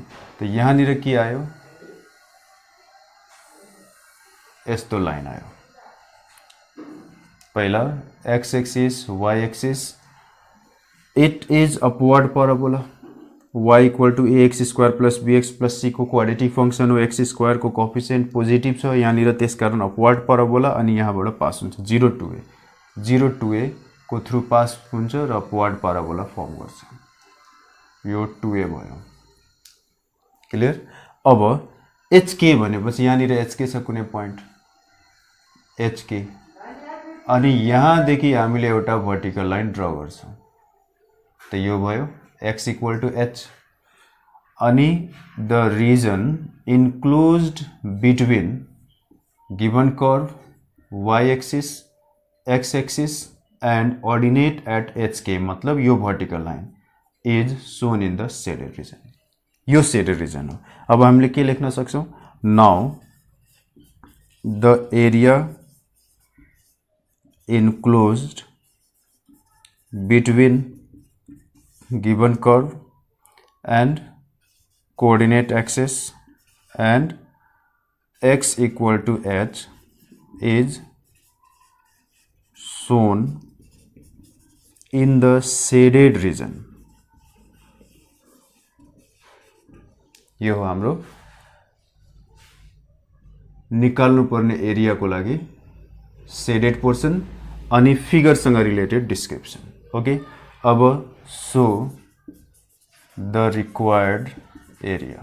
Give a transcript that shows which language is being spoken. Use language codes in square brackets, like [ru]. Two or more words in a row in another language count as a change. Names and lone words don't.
[ne] त यहाँनिर के आयो, यस्तो लाइन आयो. [en] पहिला x axis y axis, it is upward parabola. y equal to ax² plus bx plus c को quadratic function हो. [ne] x² को [en] coefficient positive [ne] छ यहाँनिर, त्यसकारण [en] upward parabola. [ne] अनि यहाँबाट पास हुन्छ 0 to a को थ्रु पास हुन्छ र [en] upward parabola form [ne] गर्छ. यो 2a भयो. क्लियर. अब hk भनेपछि यहाँनिर hk छ कुनै पॉइन्ट hk, अनि यहाँदेखि हामीले एउटा [en] vertical line draw [ne] गर्छौं. त यो भयो [en] x equal to h. अनि the region enclosed between given curve y axis x axis and ordinate at hk, [ne] मतलब यो [en] vertical line is shown in the shaded region. [ne] यो [en] shaded region [ne] हो. अब हामीले के लेख्न सक्छौं, [en] now the area enclosed between given curve and coordinate axis and x equal to h is shown in the shaded region. [ne] यो हो हाम्रो निकाल्नु पर्ने एरिया को लागि [en] shaded portion [ne] अनि फिगर सँग [en] related description. [ne] ओके. [en] अब so the required area.